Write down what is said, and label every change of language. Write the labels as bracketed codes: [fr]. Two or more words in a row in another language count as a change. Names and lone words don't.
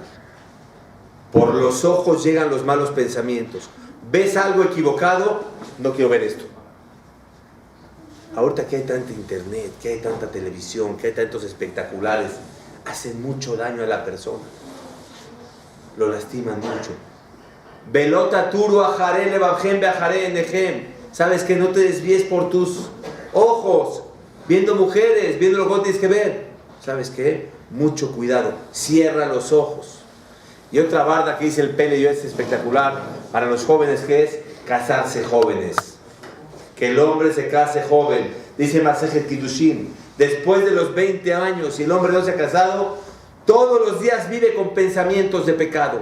[es] Por los ojos llegan los malos pensamientos. ¿Ves algo equivocado? No quiero ver esto. Ahorita que hay tanta internet, que hay tanta televisión, que hay tantos espectaculares, hacen mucho daño a la persona. Lo lastiman mucho. [he] Velota turu ajaré levabjem beajaré enejem. [es] Sabes que no te desvíes por tus ojos, viendo mujeres, viendo lo que tienes que ver. ¿Sabes qué? Mucho cuidado. Cierra los ojos. Y otra barda que dice el Pele, y es espectacular para los jóvenes, que es casarse jóvenes. Que el hombre se case joven. Dice Masejet Kiddushin, después de los 20 años, si el hombre no se ha casado, todos los días vive con pensamientos de pecado.